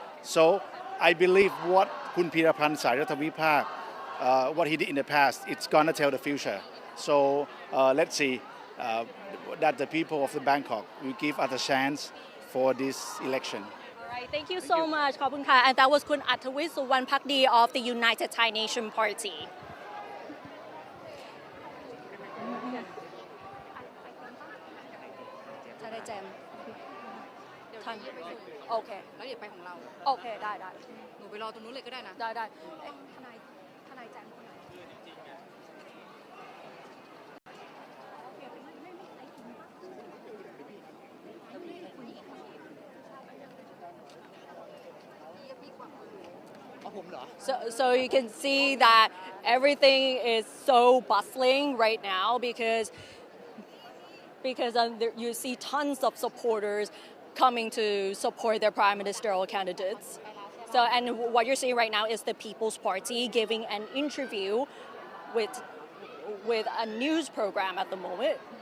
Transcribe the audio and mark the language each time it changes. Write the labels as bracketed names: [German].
[English] So I believe what Kun Pirapan Sairathawipak, what he did in the past, it's gonna tell the future. So let's see. That the people of the Bangkok will give us a chance for this election. All right, thank you so much. [Thai] ขอบคุณค่ะ [English] And that was คุณอัธวิทย์ สุวรรณภักดี of the United Thai Nation Party. [Thai] จะได้แจมทันโอเคแล้วเดี๋ยวไปของเราโอเคได้หนูไปรอตรงนู้นเลยก็ได้นะได้ ทนายแจมคนไหน [English] So you can see that everything is so bustling right now because you see tons of supporters coming to support their prime ministerial candidates. So and what you're seeing right now is the People's Party giving an interview with a news program at the moment.